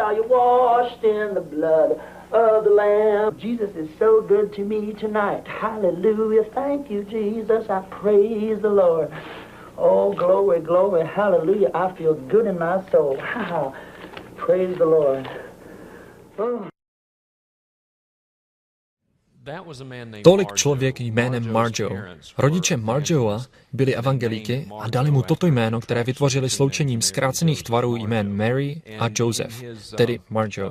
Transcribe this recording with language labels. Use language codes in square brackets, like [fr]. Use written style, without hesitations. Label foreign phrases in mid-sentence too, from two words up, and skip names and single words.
[en] Are you washed in the blood of the Lamb? Jesus is so good to me tonight. Hallelujah. Thank you, Jesus. I praise the Lord. Oh, glory, glory, hallelujah. I feel good in my soul. Praise the Lord. Oh. [cs] Tolik člověk jménem Marjoe. Rodiče Marjoea byli evangelíky a dali mu toto jméno, které vytvořili sloučením zkrácených tvarů jmén Mary a Joseph, tedy Marjoe.